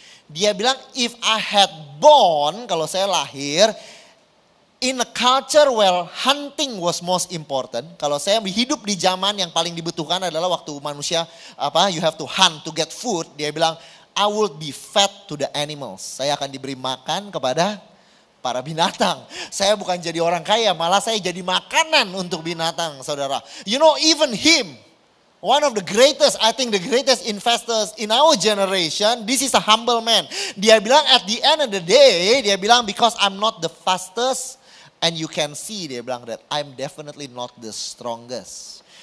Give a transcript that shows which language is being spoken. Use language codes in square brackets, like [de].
[id] Dia bilang [en] if I had born, [id] kalau saya lahir [en] in a culture where hunting was most important. [id] Kalau saya hidup di zaman yang paling dibutuhkan adalah waktu manusia [en] you have to hunt to get food. [id] Dia bilang [en] I will be fed to the animals. [id] Saya akan diberi makan kepada para binatang. Saya bukan jadi orang kaya, malah saya jadi makanan untuk binatang, saudara. [en] You know, even him, one of the greatest, I think the greatest investors in our generation, this is a humble man. [id] Dia bilang [en] at the end of the day, [id] dia bilang [en] because I'm not the fastest and you can see, dia bilang that I'm definitely not the strongest.